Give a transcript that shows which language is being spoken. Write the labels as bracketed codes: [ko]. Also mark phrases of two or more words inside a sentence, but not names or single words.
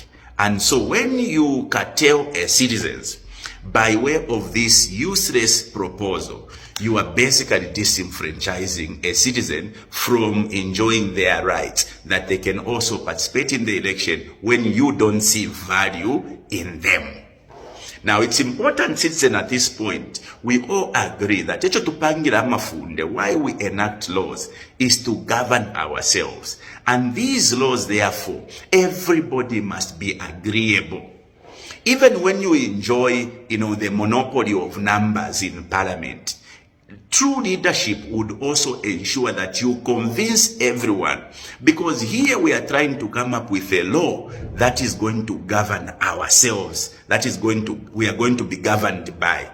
[en] And so when you curtail citizens by way of this useless proposal, you are basically disenfranchising a citizen from enjoying their rights, that they can also participate in the election when you don't see value in them. Now, it's important, citizen, at this point, we all agree that [bem] echo tupangira amafunde, [en] why we enact laws, is to govern ourselves. And these laws, therefore, everybody must be agreeable. Even when you enjoy, the monopoly of numbers in parliament, true leadership would also ensure that you convince everyone, because here we are trying to come up with a law that is going to govern ourselves, we are going to be governed by.